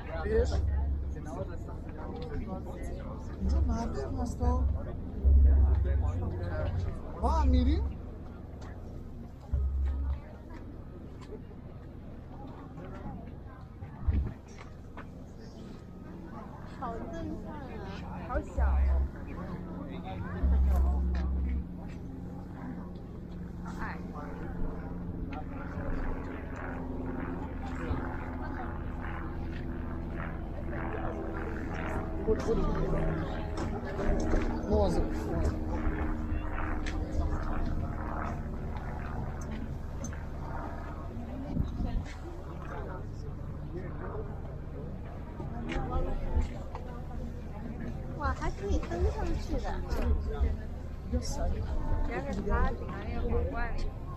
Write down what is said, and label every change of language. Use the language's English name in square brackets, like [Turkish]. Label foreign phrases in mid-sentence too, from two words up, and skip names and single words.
[Portuguese] Não tinha nada, mas tô... [English] Ah, medium? [Chinese] 好震撼啊，好小哦。好矮。 [English] What was it? [Chinese] 哇，还可以登上去的。主要是它顶在那个皇冠里。